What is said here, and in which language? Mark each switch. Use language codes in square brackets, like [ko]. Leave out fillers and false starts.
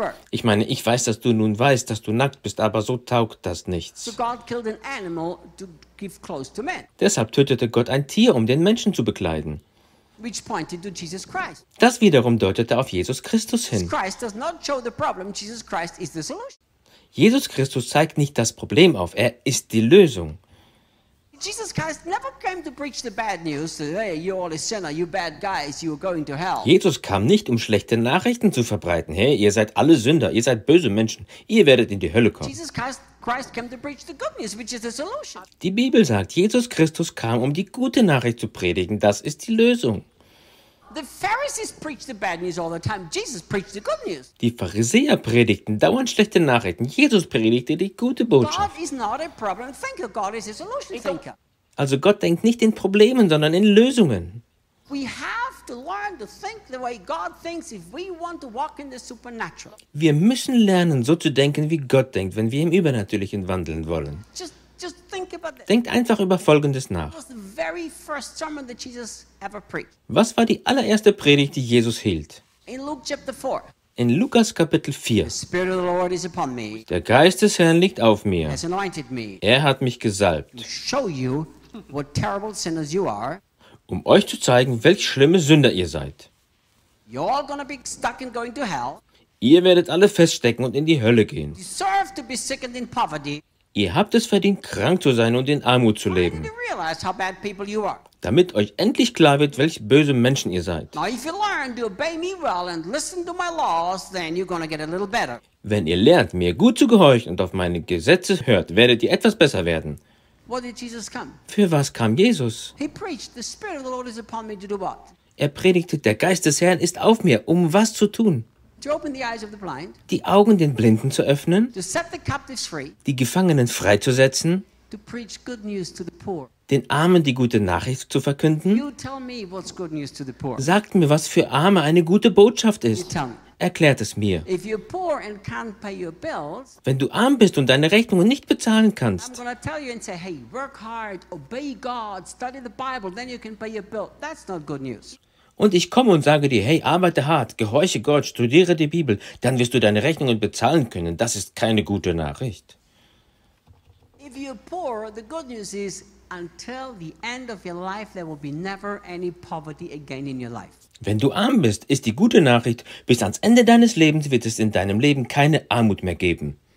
[de] Ich meine, ich weiß, dass du nun weißt, dass du nackt bist, aber so taugt das nichts. [en] So God killed an animal to give clothes to men. [de] Deshalb tötete Gott ein Tier, um den Menschen zu bekleiden. [en] Which pointed to Jesus Christ. [de] Das wiederum deutete auf Jesus Christus hin. [en] Christ does not show the problem. Jesus Christ is the solution. [de] Jesus Christus zeigt nicht das Problem auf, er ist die Lösung. [en] Jesus Christ never came to preach the bad news. Hey, you all a sinner, you bad guys, you are going to hell. [de] Jesus kam nicht, um schlechte Nachrichten zu verbreiten. Hey, ihr seid alle Sünder, ihr seid böse Menschen, ihr werdet in die Hölle kommen. [en] Jesus Christ came to preach the good news, which is the solution. [de] Die Bibel sagt, Jesus Christus kam, um die gute Nachricht zu predigen. Das ist die Lösung. [en] The Pharisees preached the bad news all the time. Jesus preached the good news. [de] Die Pharisäer predigten dauernd schlechte Nachrichten. Jesus predigte die gute Botschaft. [en] God is not a problem thinker. God is a solution thinker. [de] Also Gott denkt nicht in Problemen, sondern in Lösungen. [en] We have to learn to think the way God thinks if we want to walk in the supernatural. [de] Wir müssen lernen, so zu denken, wie Gott denkt, wenn wir im Übernatürlichen wandeln wollen. [en] Just think about this. [de] Denkt einfach über Folgendes nach. [en] What was the very first sermon that Jesus ever preached? [de] Was war die allererste Predigt, die Jesus hielt? [en] In Luke chapter 4. [de] In Lukas Kapitel 4. [en] The Spirit of the Lord is upon me. [de] Der Geist des Herrn liegt auf mir. [en] Has anointed me. [de] Er hat mich gesalbt. [en] Show you what terrible sinners you are. [de] Um euch zu zeigen, welch schlimme Sünder ihr seid. [en] You're all gonna be stuck and going to hell. [de] Ihr werdet alle feststecken und in die Hölle gehen. [en] You deserve to be sick and in poverty. [de] Ihr habt es verdient, krank zu sein und in Armut zu leben. [en] Why didn't you realize how bad people you are? [de] Damit euch endlich klar wird, welch böse Menschen ihr seid. [en] Now if you learn to obey me well and listen to my laws, then you're gonna get a little better. [de] Wenn ihr lernt, mir gut zu gehorchen und auf meine Gesetze hört, werdet ihr etwas besser werden. [en] What did Jesus come? [de] Für was kam Jesus? [en] He preached, the Spirit of the Lord is upon me to do what? [de] Er predigte, der Geist des Herrn ist auf mir, um was zu tun? [en] To open the eyes of the blind. [de] Die Augen den Blinden zu öffnen. [en] To set the captives free. [de] Die Gefangenen freizusetzen. [en] To preach good news to the poor. [de] Den Armen die gute Nachricht zu verkünden. [en] You tell me what's good news to the poor. [de] Sagt mir, was für Arme eine gute Botschaft ist. [en] You tell me. [de] Erklärt es mir. [en] If you're poor and can't pay your bills, [de] wenn du arm bist und deine Rechnungen nicht bezahlen kannst, [en] I'm gonna tell you and say, hey, work hard, obey God, study the Bible, then you can pay your bill. That's not good news. [de] Und ich komme und sage dir, hey, arbeite hart, gehorche Gott, studiere die Bibel, dann wirst du deine Rechnungen bezahlen können. Das ist keine gute Nachricht. [en] If you're poor, the good news is, until the end of your life, there will be never any poverty again in your life. [de] Wenn du arm bist, ist die gute Nachricht, bis ans Ende deines Lebens wird es in deinem Leben keine Armut mehr geben.